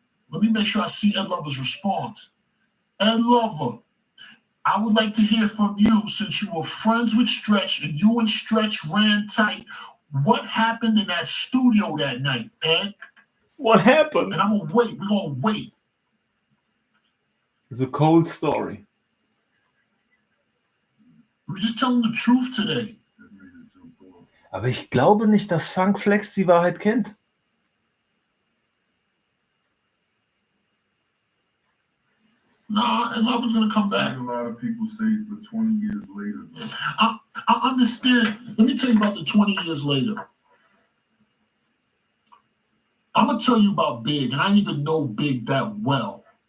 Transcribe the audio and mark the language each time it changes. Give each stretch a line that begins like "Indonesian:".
English: Let me make sure I see Ed Lover's response. Ed Lover, I would like to hear from you since you were friends with Stretch and you and Stretch ran tight. What happened in that studio that night, Ed? What happened? And I'm gonna wait. We're gonna wait. The cold story. We're just telling the truth today.
German: Aber ich glaube nicht, dass Funk Flex die Wahrheit kennt.
English: Nah, and love is gonna come back. A lot of people say for 20 years later. I understand. Let me tell you about the 20 years later. I'm gonna tell you about Big, and I didn't even know Big that well.